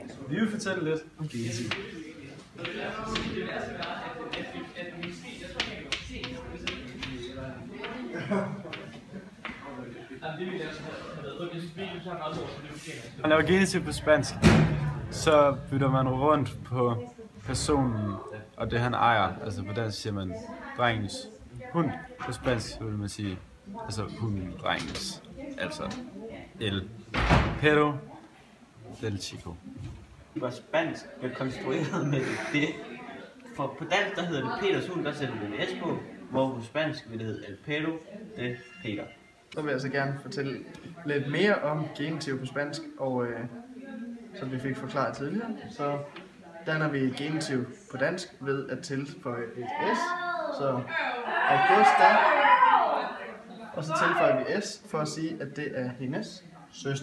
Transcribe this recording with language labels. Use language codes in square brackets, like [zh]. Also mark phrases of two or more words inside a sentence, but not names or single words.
[da] Vi vil fortælle lidt om genitiv. Man laver genitiv på spansk, så bytter man rundt på personen og det han ejer. Altså på dansk siger man drengens hund. På spansk vil man sige altså hunden drengens. [es] Altså el perro del chico. [da] Hvor spansk er konstrueret med det. For på dansk der hedder det Peters hund, der sætter vi en S på, hvor på spansk vil det hedde [es] El Perro de Peter. [da] Så vil jeg så gerne fortælle lidt mere om genitiv på spansk, og som vi fik forklaret tidligere, så danner vi genitiv på dansk ved at tilføje et S, så Augusta, og så tilføjer vi S for at sige, at det er hendes søster.